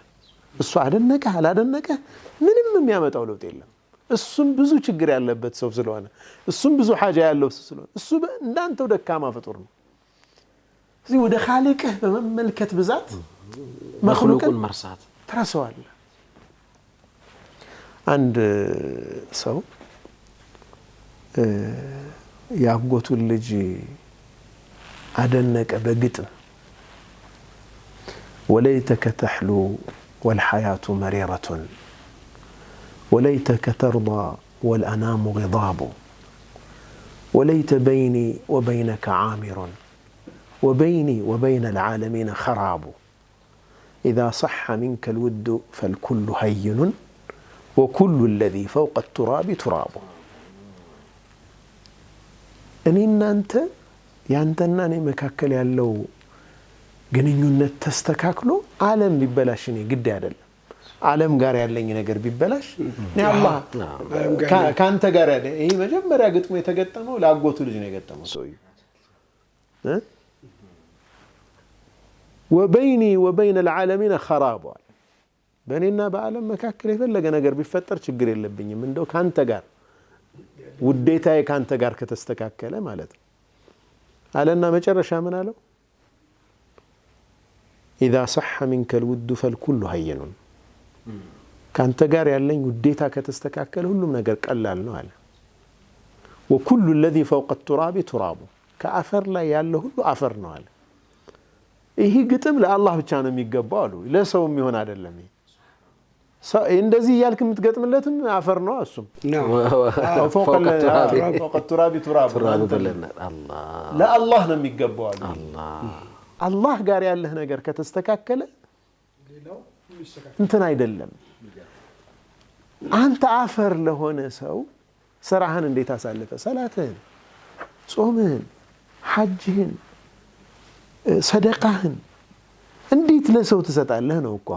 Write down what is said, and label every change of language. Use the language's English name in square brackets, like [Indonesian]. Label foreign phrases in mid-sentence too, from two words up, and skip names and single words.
[Amharic] እሱ አደነቀህ አላደነቀህ ምንም የሚያመጣው ለውጥ የለም። እሱም ብዙ ችግር ያለበት ሰው ስለሆነ እሱም ብዙ ሐጃ ያለው ሰው ስለሆነ እሱ እንዳንተው ደካማ ፍጡር ነው። እዚህ ወደ ኻሊቅህ በመመልከት ብዛት መኽሉቅን መርሳት ትረሳዋለህ። አንድ ሰው ያጎቱን ልጅ አደነቀ በግጥም [Arabic] وليتك تحلو والحياة مريرة وليتك ترضى والأنام غضاب وليت بيني وبينك عامر وبيني وبين العالمين خراب إذا صح منك الود فالكل هين وكل الذي فوق التراب تراب أنينا أنت يانتنا أني مكاكل يالو [Amharic] ግንኙነት ተስተካክሎ ዓለም ሊበላሽ ነው ግድ አይደለም። ዓለም ጋር ያለኝ ነገር ቢበላሽ እኔ አላህ ካንተ ጋር ያለ ይሄ መጀመሪያ ግጥሙ የተገጠመው ለአጎቱ ልጅ ነው የገጠመው ሰውዬው [Arabic] وبيني وبين العالمين خراب [Amharic] በእኔና በዓለም መካከል የፈለገ ነገር ቢፈጠር ችግር የለብኝም እንደው ካንተ ጋር ውዴታዬ ካንተ ጋር ከተስተካከለ ማለት ነው አለና መጨረሻ ምን አለው [Arabic] إذا صح منك الود فالكل هين [Amharic] ካንተ ጋር ያለኝ ውዴታ ከተስተካከለ ሁሉም ነገር ቀላል ነው አለ [Arabic] وكل الذي فوق التراب تراب [Amharic] ከአፈር ላይ ያለው ሁሉ አፈር ነው አለ ይሄ ግጥም ለአላህ ብቻ ነው የሚገባው አሉ ለሰውም ይሆን አይደለም እንደዚህ ያልክ የምትገጥምለትም አፈር ነው እሱም [Arabic] فوق التراب تراب [Amharic] ለአላህ ነው የሚገባው አሉ አላህ ጋር ያለህ ነገር ከተስተካከለ እንትን አይደለም አንተ አፈር ለሆነ ሰው ስራህን እንዴት አሳልፈ ሰላትህን ጾምህን ሐጅህን ሰደቃህን እንዴት ለሰው ትሰጣለህ ነው እኮ